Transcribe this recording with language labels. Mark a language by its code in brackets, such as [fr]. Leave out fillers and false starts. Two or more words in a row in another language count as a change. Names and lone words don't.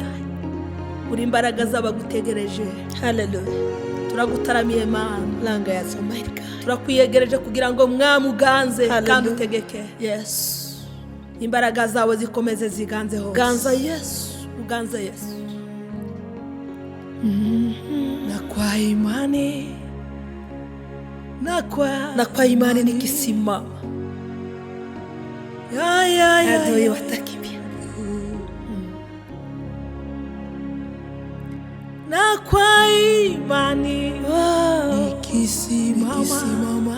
[rw] Uri imbaraga z'abagutegereje. Hallelujah. Turagutaramiye Mana. Langa ya Somalia. Turakwiyegereje kugira ngo mwami uganze kandi utegeke. Yes. Imbaraga zawe zikomeze ziganze hose. Ganza Yesu. Uganze Yesu. [sw] Na kwa imani. Na kwa imani nikisimama. Adui watakimbia. Na kwa imani nikisimama.